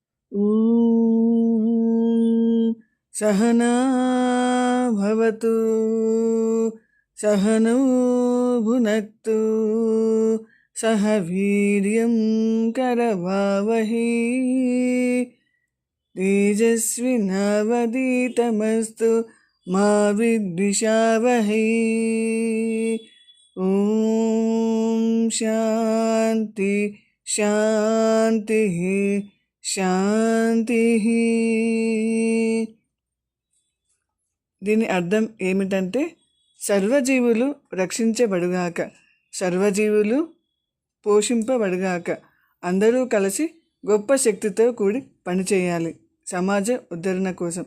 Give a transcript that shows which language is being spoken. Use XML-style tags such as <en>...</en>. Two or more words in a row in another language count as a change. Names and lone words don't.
<sa>ॐ सहना भवतु सहनौ भुनक्तु सह वीर्यं करवावहै तेजस्विनावधीतमस्तु मा विद्विषावहै। ॐ शान्ति शान्तिः శాంతి.</sa> <te>దీని అర్థం ఏమిటంటే సర్వజీవులు రక్షించబడుగాక, సర్వజీవులు పోషింపబడుగాక, అందరూ కలిసి గొప్ప శక్తితో కూడి పనిచేయాలి సమాజ ఉద్ధరణ కోసం.</te>